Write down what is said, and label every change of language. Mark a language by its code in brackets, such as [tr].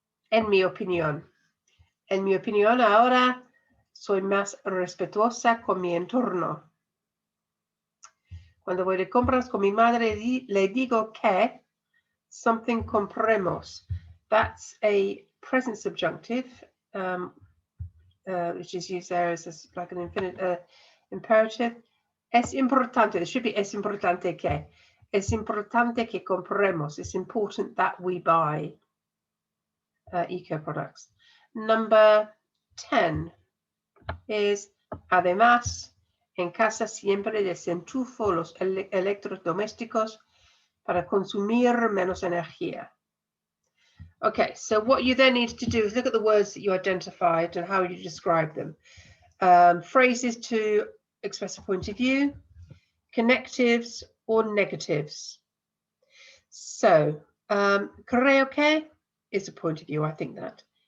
[es] En mi opinión. En mi opinión, ahora soy más respetuosa con mi entorno. Cuando voy de compras con mi madre, le digo que something compremos. [en] That's a present subjunctive, which is used there as like an imperative. [es] Es importante, [en] it should be [es] es importante que. Es importante que compremos. [en] It's important that we buy eco products. Number 10 is [es] además, en casa siempre desenchufo los electrodomésticos para consumir menos energía. [en] Okay, so what you then need to do is look at the words that you identified and how you describe them. Phrases to express a point of view, connectives or negatives. So, [es] creo que [en] is a point of view, I think that.